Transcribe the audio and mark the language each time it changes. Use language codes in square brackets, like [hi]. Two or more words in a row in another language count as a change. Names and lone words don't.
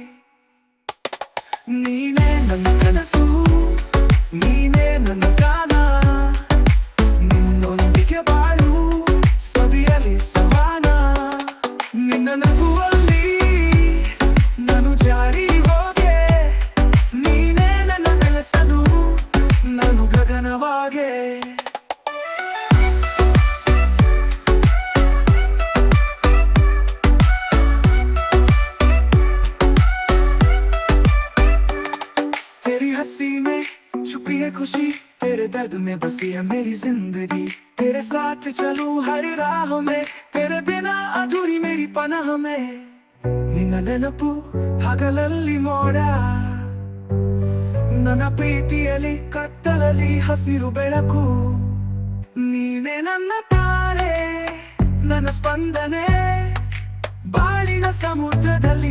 [kn] ನೀನೇ ನನ್ನ ಕನಸು, ನೀನೇ ನನ್ನ ಗಾನ, ನಿನ್ನೊಂದಿಗೆ ಬಾಳು ಸವಿಯಲಿ ಸಮಾನ. ನಿನ್ನ ನಗುವಲ್ಲಿ ನಾನು ಜಾರಿ ಹೋದೆ, ನೀನೇ ನನ್ನ ನೆಲೆಸಲು ನಾನು ಗಗನವಾಗೆ. [hi] तेरी हंसी में छुपी है खुशी, तेरे दर्द में बसी है मेरी जिंदगी. तेरे साथ चलूं हर राह में, तेरे बिना अधूरी मेरी पनाह में. [kn] ನಿನ್ನ ನೆನಪು ಹಗಲಲ್ಲಿ ಮೋಡ, ನನ್ನ ಪ್ರೀತಿಯಲ್ಲಿ ಕತ್ತಲಲ್ಲಿ ಹಸಿರು ಬೆಳಕು. ನೀನೇ ನನ್ನ ತಾರೆ, ನನ್ನ ಸ್ಪಂದನೆ ಬಾಳಿನ ಸಮುದ್ರದಲ್ಲಿ.